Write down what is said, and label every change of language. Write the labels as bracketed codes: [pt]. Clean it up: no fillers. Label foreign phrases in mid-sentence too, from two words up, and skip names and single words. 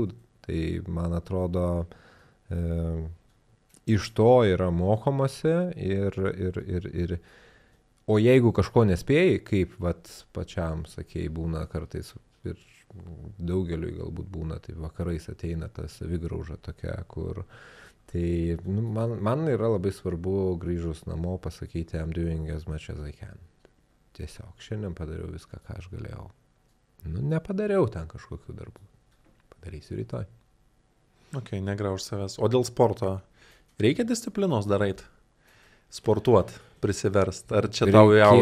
[lt] Tai, man atrodo, iš to yra mokomasi o jeigu kažko nespėjai, kaip vat pačiam, sakėjai, būna kartais ir daugeliui galbūt būna, tai vakarais ateina ta savigrauža tokia, kur tai man yra labai svarbu grįžus namo pasakyti [en] I'm doing as much as I can. [lt] Tiesiog šiandien padariau viską, ką aš galėjau. Nepadariau ten kažkokių darbų. Padarysiu rytoj. Ok, negrauž savęs. O dėl sporto reikia disciplinos daryti? Sportuot, prisiverst? Ar čia tau įaugia?